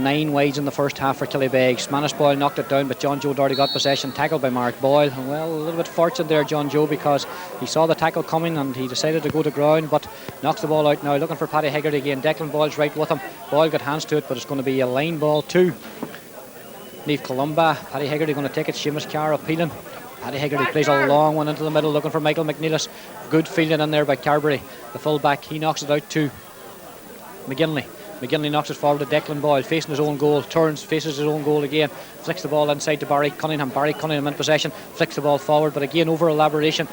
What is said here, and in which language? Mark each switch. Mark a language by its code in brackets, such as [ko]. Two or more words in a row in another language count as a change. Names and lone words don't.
[en] 9 wides in the first half for Killybegs. Manus Boyle knocked it down, but John Joe Doherty got possession, tackled by Mark Boyle. And well, a little bit fortunate there, John Joe, because he saw the tackle coming and he decided to go to ground, but knocks the ball out now, looking for Paddy Hegarty again. Declan Boyle's right with him. Boyle got hands to it, but it's going to be a line ball to Naomh Columba. Paddy Hegarty going to take it. Seamus Carr appealing. Paddy Hegarty plays a long one into the middle, looking for Michael McNeilis. Good fielding in there by Carberry, the full back. He knocks it out to McGinley. McGinley knocks it forward to Declan Boyle, facing his own goal, turns, faces his own goal again, flicks the ball inside to Barry Cunningham. Barry Cunningham in possession, flicks the ball forward, but again over elaboration.